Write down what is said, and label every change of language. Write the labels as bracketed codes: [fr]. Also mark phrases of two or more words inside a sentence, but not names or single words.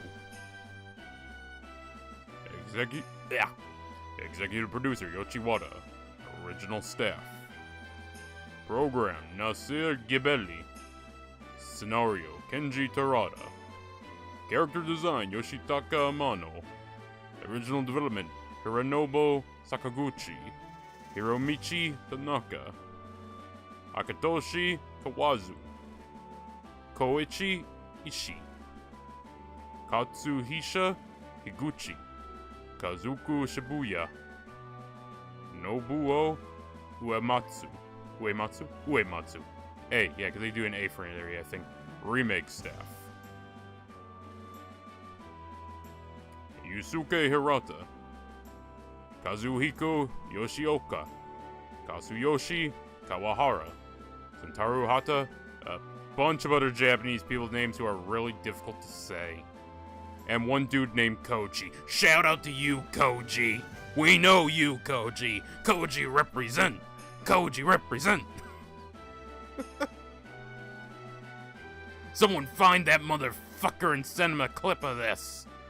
[en] Executive producer Yoshiwada. Original staff. Program Nasir Gibelli. Scenario Kenji Terada. Character design Yoshitaka Amano. Original development Hironobu Sakaguchi. Hiromichi Tanaka. Akatoshi Kawazu. Koichi Ishii. Katsuhisa Higuchi. Kazuku Shibuya. Nobuo Uematsu. A, yeah, because they do an A for an area, I think. Remake staff. Yusuke Hirata. Kazuhiko Yoshioka. Kazuyoshi Kawahara. Sentaru Hata. A bunch of other Japanese people's names who are really difficult to say. And one dude named Koji. Shout out to you, Koji. We know you, Koji. Koji represent. Koji represent. Someone find that motherfucker and send him a clip of this.